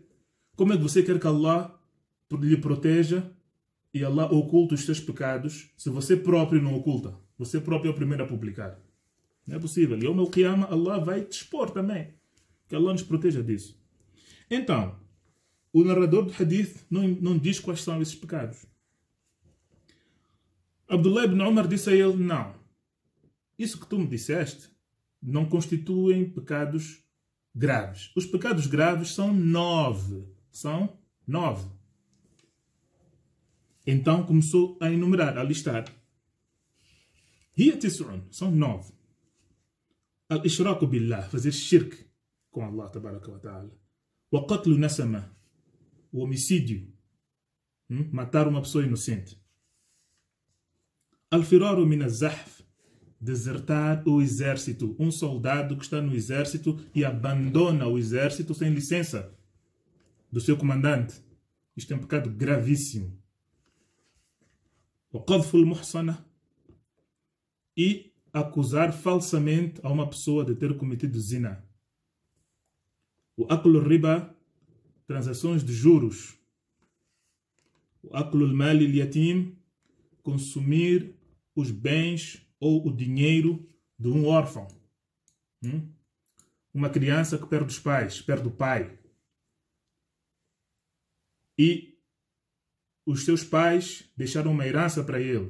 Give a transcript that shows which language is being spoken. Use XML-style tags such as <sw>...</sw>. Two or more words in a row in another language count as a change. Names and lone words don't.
<pt>Como é que você quer que Allah lhe proteja e Allah oculta os seus pecados se você próprio não oculta? Você próprio é o primeiro a publicar. Não é possível. E ao meu qiyama, Allah vai te expor também. Que Allah nos proteja disso. Então, o narrador do hadith não diz quais são esses pecados. Abdullah ibn Umar disse a ele, não. Isso que tu me disseste não constituem pecados graves. Os pecados graves são 9. São 9. Então começou a enumerar, a listar.</pt> <ar>هي تسع,</ar> <pt>são 9.</pt> <ar>الإشراك بالله,</ar> <pt>fazer shirk com</pt> <ar>الله تبارك وتعالى. وقتل نسمة,</ar> <pt>o homicídio, matar uma pessoa inocente.</pt> <ar>الفرار من الزحف,</ar> <pt>desertar o exército. Um soldado que está no exército e abandona o exército sem licença do seu comandante. Isto é um pecado gravíssimo. O</pt> <ar>قذف المحصنة,</ar> <pt>e acusar falsamente a uma pessoa de ter cometido zina. O</pt> <ar>أكل الربا,</ar> <pt>transações de juros.</pt> <ar>O أكل مال اليتيم,</ar> <pt>consumir os bens ou o dinheiro de um órfão. Uma criança que perde os pais, perde o pai. E os seus pais deixaram uma herança para ele.</pt>